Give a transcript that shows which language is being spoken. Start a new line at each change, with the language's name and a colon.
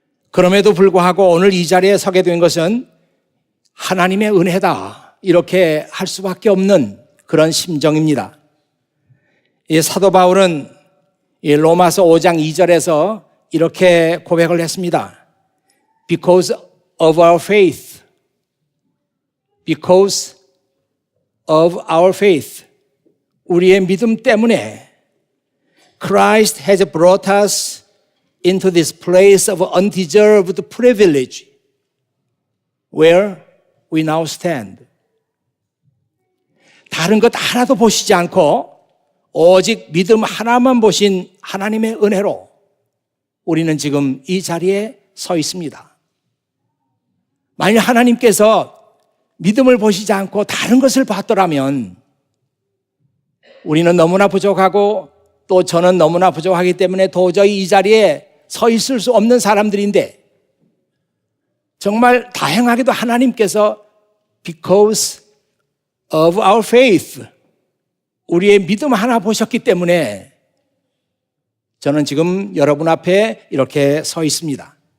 Korean: 그럼에도 불구하고 오늘 이 자리에 서게 된 것은 하나님의 은혜다, 이렇게 할 수밖에 없는 그런 심정입니다. 이 사도 바울은 이 로마서 5장 2절에서 이렇게 고백을 했습니다.
English: Because of our faith, because of our faith,
Korean: 우리의 믿음 때문에
English: Christ has brought us into this place of undeserved privilege where we now stand.
Korean: 다른 것 하나도 보시지 않고 오직 믿음 하나만 보신 하나님의 은혜로 우리는 지금 이 자리에 서 있습니다. 만약 하나님께서 믿음을 보시지 않고 다른 것을 봤더라면 우리는 너무나 부족하고 또 저는 너무나 부족하기 때문에 도저히 이 자리에 서 있을 수 없는 사람들인데, 정말 다행하게도 하나님께서
English: because of our faith,
Korean: 우리의 믿음 하나 보셨기 때문에 저는 지금 여러분 앞에 이렇게 서 있습니다.